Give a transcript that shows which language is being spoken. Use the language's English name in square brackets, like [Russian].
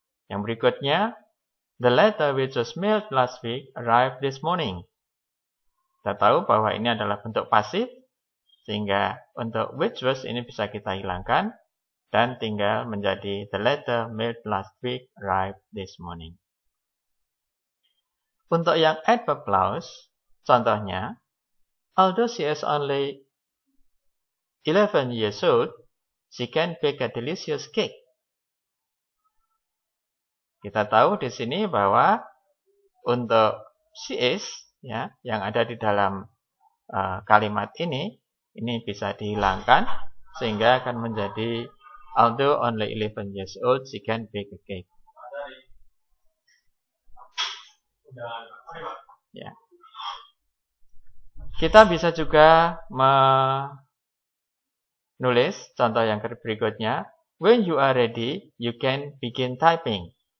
[Indonesian] Yang berikutnya, [English] the letter which was mailed last week arrived this morning. [Indonesian] Kita tahu bahwa ini adalah bentuk pasif, sehingga untuk [English] which was [Indonesian] ini bisa kita hilangkan, dan tinggal menjadi [English] the letter mailed last week arrived this morning. [Indonesian] Untuk yang [English] adverb clause, [Indonesian] contohnya, [English] although she is only 11 years old, she can bake a delicious cake. [Indonesian] Kita tahu di sini bahwa untuk [English] she is, [Indonesian] ya, yang ada di dalam kalimat ini bisa dihilangkan sehingga akan menjadi [English] although only 11 years old, she can bake a cake. [Indonesian] Ya. Kita bisa juga menulis contoh yang berikutnya. [English] When you are ready, you can begin typing.